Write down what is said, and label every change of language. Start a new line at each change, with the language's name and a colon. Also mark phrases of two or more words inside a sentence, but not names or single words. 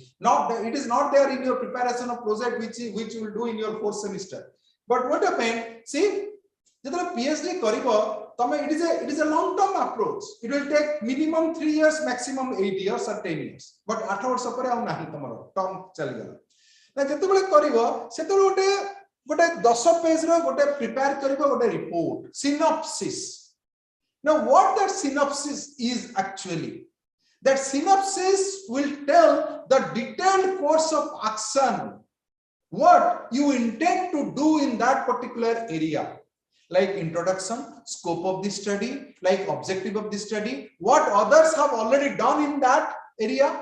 English: It is not there in your preparation of project which you will do in your 4th semester. But what happened? See, PhD kariba, it is a long-term approach. It will take minimum 3 years, maximum 8 years or 10 years. But 8 years term chali. Now,
Odia: ଯେତେବେଳେ କରିବ ସେତେବେଳେ ଗୋଟେ 10 page ର ଗୋଟେ prepare କରିବ ଗୋଟେ
English: report, synopsis. Now, what that synopsis is actually? That synopsis will tell the detailed course of action, what you intend to do in that particular area, like introduction, scope of the study, like objective of the study, what others have already done in that area.